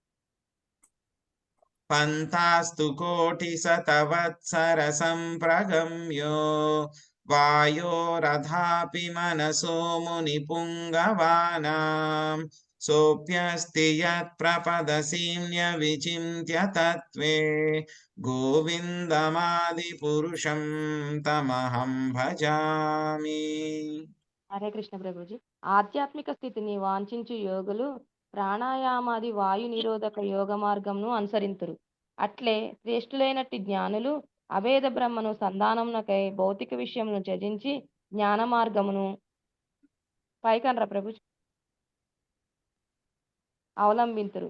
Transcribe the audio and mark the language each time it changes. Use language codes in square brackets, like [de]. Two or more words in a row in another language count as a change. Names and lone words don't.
[sa] పంతాస్తు కోటి శతవత్సర సంప్రగమ్యో వాయోరథాపి మనసో ముని పుంగవానాం సోప్యస్తి యత్ ప్రపదసీమ్య విచింత్య తత్వే గోవిందమాది పురుషం తమహం భజామి. [te] హరే కృష్ణ ప్రభుజీ. ఆధ్యాత్మిక స్థితిని వాంఛించు యోగులు ప్రాణాయామాది వాయు నిరోధక యోగ మార్గంను అనుసరింతురు. అట్లే శ్రేష్ఠులైనట్టి జ్ఞానులు అభేద బ్రహ్మను సంధానమునకై భౌతిక విషయమును త్యజించి జ్ఞాన మార్గమును పైకనరా ప్రభుజీ అవలంబింతురు.